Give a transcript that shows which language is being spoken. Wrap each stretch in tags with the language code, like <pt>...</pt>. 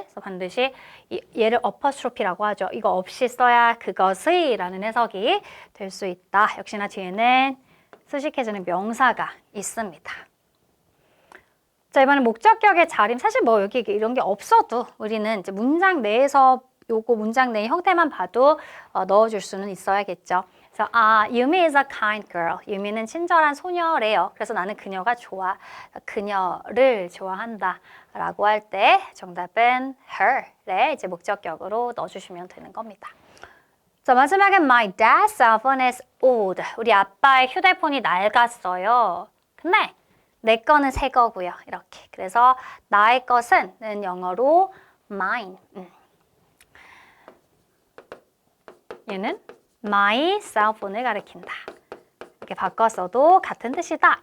<ko>그래서 반드시 얘를 어퍼스트로피라고 하죠. 이거 없이 써야 그것이라는 해석이 될 수 있다. 역시나 뒤에는 수식해주는 명사가 있습니다. 자, 이번엔 목적격의 자림. 사실 뭐 여기 이런 게 없어도 우리는 이제 문장 내에서 요거 문장 내의 형태만 봐도 넣어줄 수는 있어야겠죠. 그래서</ko> <en>Yumi is a kind girl.</en> <ko>유미는 친절한 소녀래요. 그래서 나는 그녀가 좋아. 그녀를 좋아한다. 라고 할 때 정답은 her를 이제 목적격으로 넣어주시면 되는 겁니다. 자, 마지막엔</ko> <en>My dad's cell phone is old.</en> <ko>우리 아빠의 휴대폰이 낡았어요. 근데 내 거는 새 거고요. 이렇게. 그래서 나의 것은 영어로 mine. 얘는 my cell phone을 가리킨다. 이렇게 바꿨어도 같은 뜻이다.</ko>